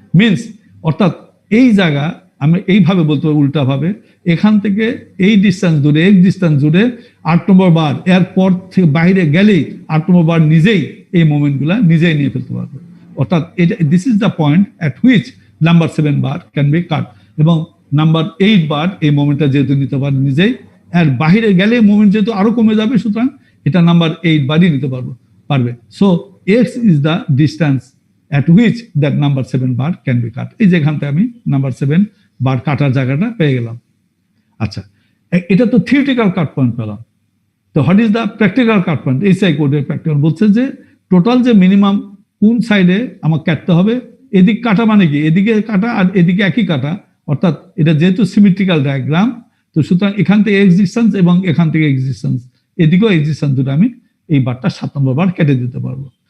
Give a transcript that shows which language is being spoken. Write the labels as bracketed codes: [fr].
[bn] Means অর্থাৎ এই জায়গা আমি এইভাবে বলতে পারি উল্টা ভাবে, এখান থেকে এই ডিস্টেন্স দূরে এক ডিস্টেন্স দূরে 8 নম্বর বার, এরপর থেকে বাইরে গেলেই 8 নম্বর বার নিজেই এই মোমেন্টগুলা নিজেই নিয়ে ফেলতে পারবে। অর্থাৎ এটা [en] this is the point at which number 7 bar can be cut, [bn] এবং নাম্বার 8 বার এই মোমেন্টটা যেহেতু নিতে পারে নিজেই, আর বাইরে গেলে মোমেন্ট যেহেতু আরো কমে যাবে, সুতরাং এটা নাম্বার 8 বারই নিতে পারবে। [en] So x is the distance at which that number 7 bar can be cut। [bn] এই যে এখান থেকে আমি নাম্বার 7 বার কাটার জায়গাটা পেয়ে গেলাম। আচ্ছা, এটা তো থিওরিটিক্যাল কাট পয়েন্ট পেলাম। তো [en] What is the practical cut point? [bn] SI কোডের প্র্যাকটিক্যাল বলছে যে টোটাল যে মিনিমাম কোন সাইডে আমাকে কাটতে হবে, এদিক কাটা মানে কি এদিকে কাটা আর এদিকে একই কাটা, অর্থাৎ এটা যেহেতু সিমেট্রিক্যাল ডায়াগ্রাম, তো সুতরাং এখান থেকে এক্সিস্টেন্স এবং এখান থেকে এক্সিস্টেন্স, এদিকেও এক্সিস্টেন্স দুটো আমি এই বারটা 7 নম্বর বার কেটে দিতে পারবো।